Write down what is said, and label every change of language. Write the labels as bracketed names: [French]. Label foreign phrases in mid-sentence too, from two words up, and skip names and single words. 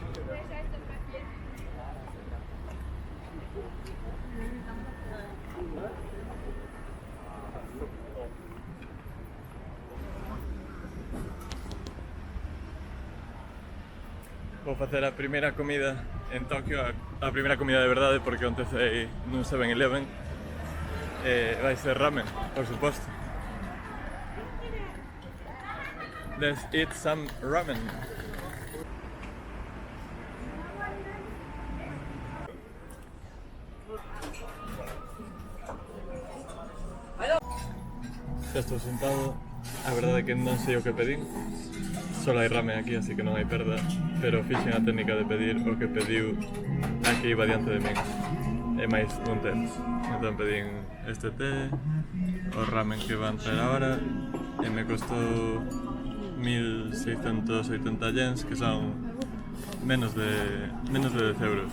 [Galician] Vou facer a primeira comida en Tokio, a primeira comida de verdade, porque onte cei nun 7-Eleven. Vai ser ramen, por suposto. [English] Let's eat some ramen. [Galician] Ya estou sentado, a verdade é que non sei o que pedín. Só hai ramen aquí, así que non hai perda, pero fixen a técnica de pedir o que pediu a que iba diante de min. E máis un té. Entón pedín este té, o ramen que van traer agora, e me costou 1680 yens, que son menos de 10 euros.